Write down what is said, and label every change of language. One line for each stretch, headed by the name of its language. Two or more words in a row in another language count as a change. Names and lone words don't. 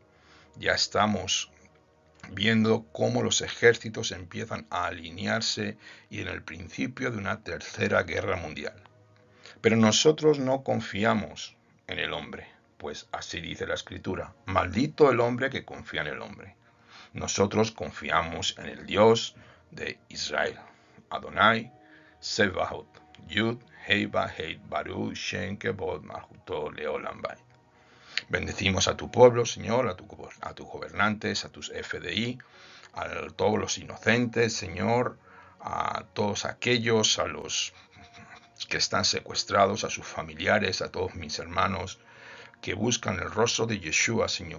Spanish: Ya estamos viendo cómo los ejércitos empiezan a alinearse y en el principio de una tercera guerra mundial. Pero nosotros no confiamos en el hombre, pues así dice la Escritura: maldito el hombre que confía en el hombre. Nosotros confiamos en el Dios de Israel,
Hebrew: אדוני צבאות יוד הא ואו הא ברוך שם כבוד מלכותו לעולם ועד.
Spanish: Bendecimos a tu pueblo, Señor, a tus gobernantes, a tus FDI, a todos los inocentes, Señor, a todos aquellos, a los que están secuestrados, a sus familiares, a todos mis hermanos que buscan el rostro de Yeshua, Señor.